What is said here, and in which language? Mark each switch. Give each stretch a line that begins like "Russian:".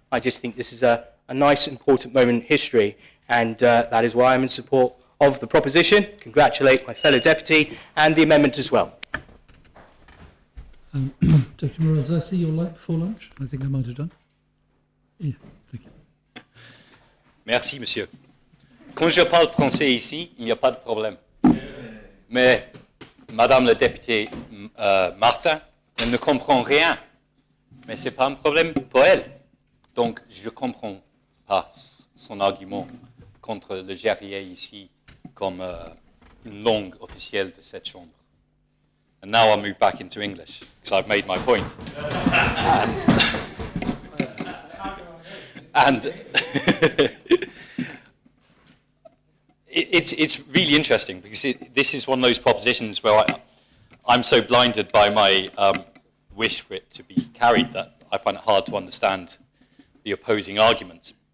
English: I just think this is a nice, important moment in history, and that is why I'm in support of the proposition. Congratulate my fellow deputy and the amendment as well. Deputy Morrell, did I see your light before lunch? I think I might have done. Yeah, thank you.
French: Merci, monsieur. Quand je parle français ici, il n'y a pas de problème. Mais Madame la députée Martin, elle ne comprend rien. Mais ce n'est pas un problème pour elle. Donc, je ne comprends pas son argument contre le Jeriye ici comme une langue officielle de cette chambre.
English: And now I'll move back into English, because I've made my point. And it's really interesting, because this is one of those propositions where I'm so blinded by my wish for it to be carried that I find it hard to understand the opposing arguments.